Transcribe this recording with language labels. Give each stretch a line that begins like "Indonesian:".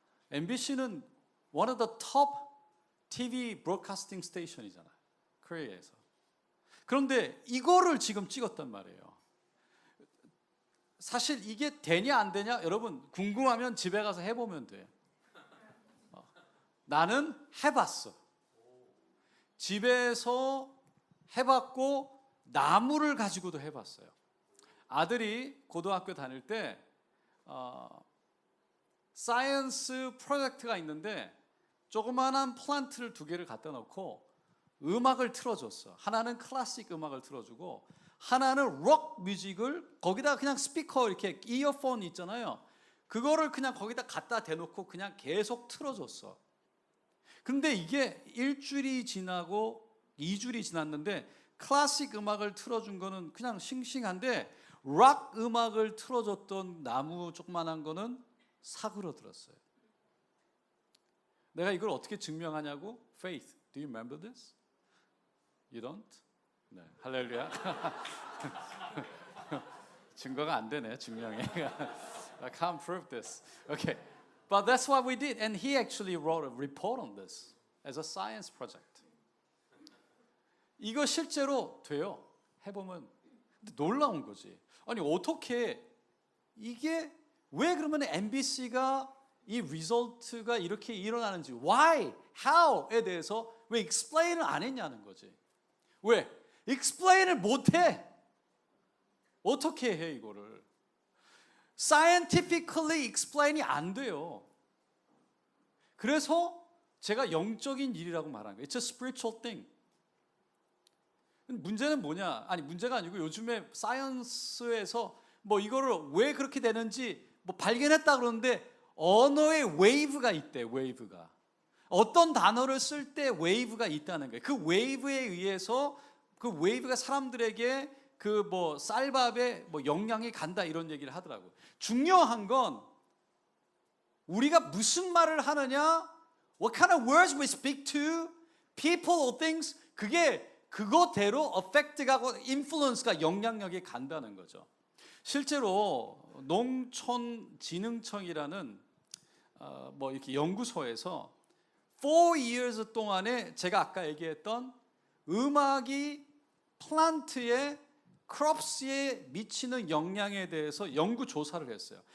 English: MBC는 one of the top TV broadcasting station이잖아요.
Korean: 코리아에서. 그런데 이거를 지금 찍었단 말이에요. 사실 이게 되냐 안 되냐 여러분 궁금하면 집에 가서 해보면 돼. 나는 해봤어. 집에서 해봤고 나무를 가지고도 해봤어요. 아들이 고등학교 다닐 때 사이언스 프로젝트가 있는데 조그마한 플란트를 두 개를 갖다 놓고 음악을 틀어줬어. 하나는 클래식 음악을 틀어주고 하나는 록 뮤직을 거기다 그냥 스피커 이렇게 이어폰 있잖아요. 그거를 그냥 거기다 갖다 대놓고 그냥 계속 틀어줬어. 근데 이게 일주일이 지나고 2주일이 지났는데 클래식 음악을 틀어준 거는 그냥 싱싱한데 락 음악을 틀어줬던 나무 조그만한 거는 사그러들었어요. 내가 이걸 어떻게 증명하냐고?
English: Faith, do you remember this? You don't?
Korean: 네, 할렐루야. 증거가 안 되네, 증명이.
English: I can't prove this. Okay, but that's what we did, and he actually wrote a report on this as a science project.
Korean: 이거 실제로 돼요. 해보면 근데 놀라운 거지. 아니 어떻게 이게 왜 그러면 MBC가 이 리설트가 이렇게 일어나는지
English: why, how
Korean: 에 대해서 왜 explain을 안 했냐는 거지. 왜? explain을 못해. 어떻게 해 이거를?
English: scientifically explain
Korean: 이 안 돼요. 그래서 제가 영적인 일이라고 말하는 거예요.
English: It's a spiritual thing.
Korean: 문제는 뭐냐? 아니 문제가 아니고 요즘에 사이언스에서 뭐 이거를 왜 그렇게 되는지 뭐 발견했다 그러는데 언어의 웨이브가 있대. 웨이브가 어떤 단어를 쓸 때 웨이브가 있다는 거예요. 그 웨이브에 의해서 그 웨이브가 사람들에게 그 뭐 쌀밥에 뭐 영향이 간다 이런 얘기를 하더라고. 중요한 건 우리가 무슨 말을 하느냐,
English: what kind of words we speak to people or things,
Korean: 그게 그거대로 affect가 하고 influence가 영향력이 간다는 거죠. 실제로 농촌진흥청이라는 뭐 이렇게 연구소에서
English: 4 years
Korean: 동안에 제가 아까 얘기했던 음악이 플란트의 crops에 미치는 영향에 대해서 연구 조사를 했어요.